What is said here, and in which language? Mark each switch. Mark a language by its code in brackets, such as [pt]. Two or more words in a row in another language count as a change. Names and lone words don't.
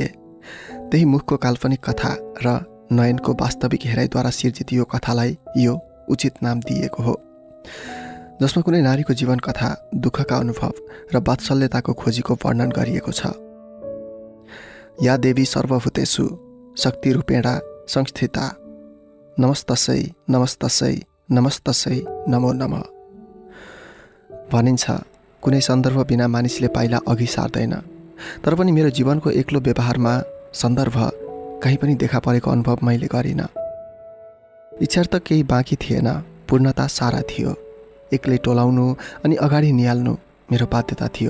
[ne] त्यही मुखको काल्पनिक कथा र नयनको वास्तविक हेराइद्वारा सिर्जित यो कथालाई यो उचित नाम दिएको हो, जसमा कुनै नारीको जीवन कथा, दुःखका अनुभव र वात्सल्यताको खोजीको वर्णन गरिएको छ। [sa] या देवी सर्वभूतेषु शक्ति रूपेणा संस्थिता नमस्तस्यै नमस्तस्यै नमस्तस्यै नमो नमः भनिन्छ। [ne] कुनै सन्दर्भ बिना मानिसले पाइला अघि सार्दैन, तर पनि मेरो जीवनको एक्लो व्यवहारमा सन्दर्भ कहीँ पनि देखा परेको अनुभव मैले गरिनँ। इच्छार्थ केही बाँकी थिएन, पूर्णता सारा थियो। एक्लै टोलाउनु अनि अगाडि निहाल्नु मेरो बाध्यता थियो।